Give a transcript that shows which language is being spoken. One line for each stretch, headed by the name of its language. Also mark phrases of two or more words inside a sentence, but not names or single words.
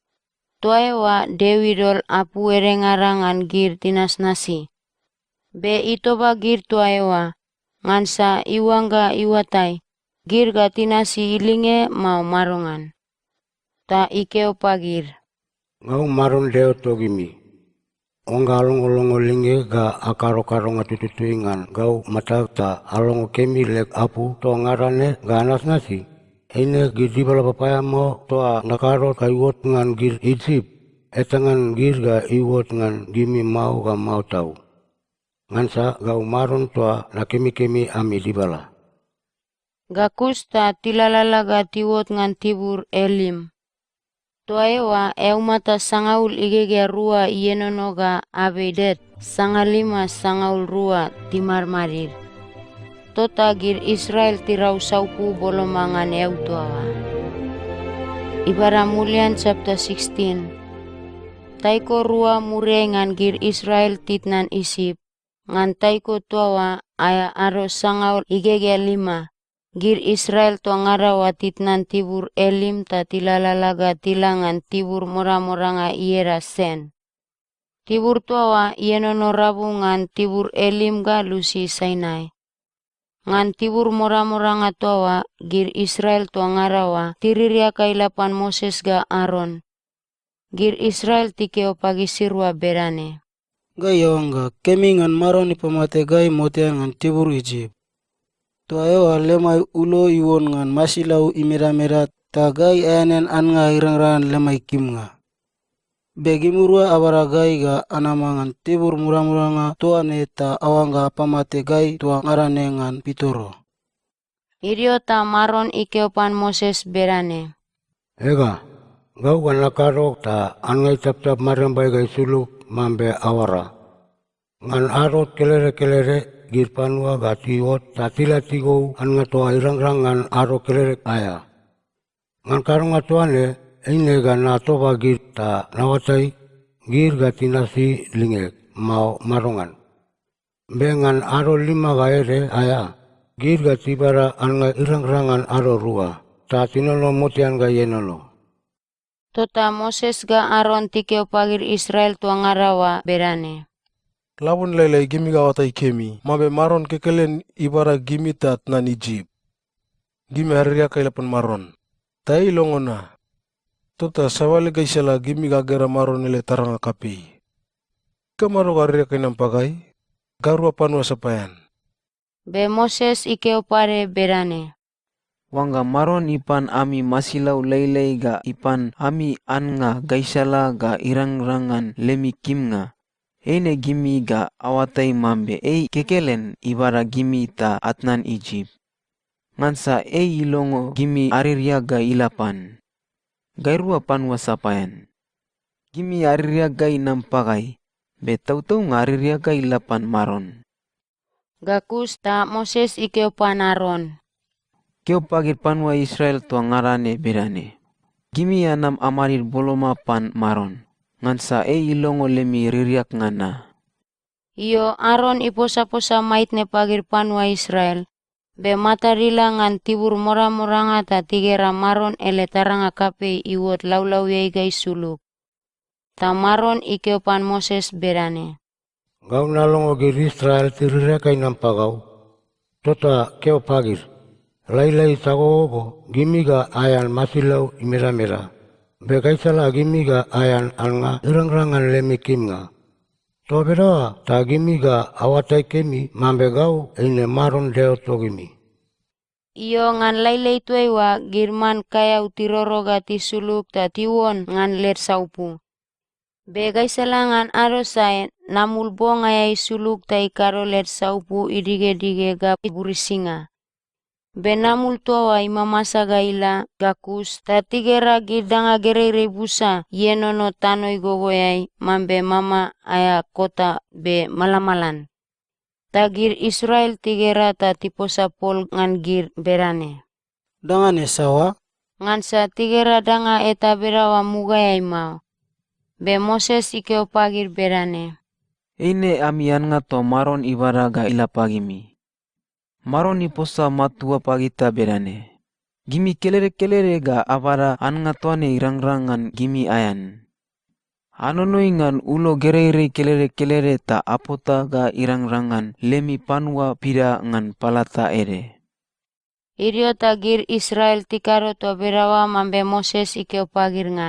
Bariai: Tuaewa dewidol apu erengarangan gir tinas nasi. Be itoba gir tuaewa, ngansa iwangga iwatai, gir ga tinasi ilinge mau marongan. Ta ikeo pagir. Ngau maron deo togimi. Onga alongo linge ga akaro-karo nga tututuingan gau matau ta alongo kemi lek apu to ngarane ga anas nasi. Ine gir dibala papaya mo toa nakarot ka iwot ngan gir Egypt. Etangan gir ga iwot ngan gimi mau ga mau tau. Ngansa ga umaron toa na kemi-kemi ami dibala. Gakusta tilalala ga tiwot ngan tibur Elim. Toa ewa eumata sangaul igege rua ienono ga abedet, sangalima sangaul rua timarmarir. Tota gir Israel tirau saupu bolomangan eutuawa. Ibara Mulian chapter 16. Taiko rua mure ngan gir Israel titnan isip, ngan taiko tuawa aya aro sangaul igege lima. Gir Israel to ngarawa titnan tibur Elim ta tilalalaga tilangan tibur mora-moranga iera sen. Tibur tuawa ienono rabu ngan tibur Elim ga lusi Sinai. Ngan tibur mora-moranga tuawa gir Israel to ngarawa tiriria kailapan Moses ga Aaron. Gir Israel tikeo pagi sirwa berane. Gai yawanga kemi ngan maron ipamate gai motian ngan tibur Egypt. Toa ewa lemai ulo iwon ngan masilau imera-mera ta gai ayanen an nga irang-rangan lemai kim nga. Begimurua abara gai ga anama ngan tibur mura-mura nga toa ne ta awanga apamate gai toa ngarane ngan pitoro. Irio ta maron ikeopan Moses berane. Ega, gau ga nakarok ta an ngai tap-tap marembai gai suluk mambe awara. Ngan arot kelere-kelere gir panua ga tiwot ta tila tigou an nga toa irang-rang ngan aro kelere aya. Ngan karunga toane ine ga na toba gir ta nawatai gir ga tinasi lingek mau marongan. Be ngan aro lima ga ere aya gir ga tibara an nga irang-rangan aro rua ta tinono motian ga yenolo. Tota Moses ga Aaron tikeo pagir Israel tua ngarawa berane. Labun lailai gimi gawatai kemi, mabe maron kekelen ibara gimi tat nan Egypt. Gimi hariria kailapan maron. Tai longona. Tota sawale gaisala gimi gagera maron ele taranga kapi. Kamaro hariria kainam pagai, garua panua sapayan. Be Moses ikeo pare berane. Wanga maron ipan ami masilau lailai ga ipan ami an nga gaisala ga irang-rangan lemi kim nga. Eine gimi ga awatai mambe kekelen ibara gimi ta atnan Egypt. Ngansa ilongo gimi ariria ga ilapan. Gairua panua sapayan. Gimi ariria ga inam pagai. Be tau-tau nga ariria ga ilapan maron. Gakus ta Moses ikeopan Aaron. Keo pagir panua Israel tua ngarane berane. Gimi anam amarir boloma pan maron. Ngansa ilongo lemi ririak ngana. Iyo Aaron iposa-posa maitne pagir panua Israel. Be matarila ngan tibur mora-moranga ta tigera maron ele taranga kape iwot laulau yaigai suluk. Ta maron ikeopan Moses berane. Gau nalongo gir Israel tirire kainam pagau. Tota keo pagir. Lailai sagogo gimi ga ayan masilau imera-mera. Bekaisala gimi ga ayan anga irang-rangan lemi kim nga. Toa bedawa ta gimi ga awatai kemi mambe gau ine maron deo to gimi. Iyo ngan lailai tuewa girman kayau tiroro ga tisuluk ta tiwon ngan ler saupu. Begaisala ngan arosai namul bong ayai suluk ta ikaro ler saupu idige-dige ga burisinga. Benamul toa imamasa gaila gakus ta tigera girdanga gerere busa yenono tanoi gogoyai mambe mama aya kota be malamalan. Tagir Israel tigera ta tiposa pol ngan gir berane. Dangane sawa? Ngansa tigera danga eta berawa mugayai mau. Be Moses ikeo pagir berane. Eine amian nga to maron ibara ga ilapagimi. Maron iposa matua pagita berane. Gimi kelere-kelere ga abara an nga tuane irang-rangan gimi ayan. Anonoi ngan ulo gereire kelere-kelere ta apota ga irang-rangan lemi panua pira ngan palata ere. Irio tagir Israel tikaro to berawa mambe Moses ikeo pagir ngan.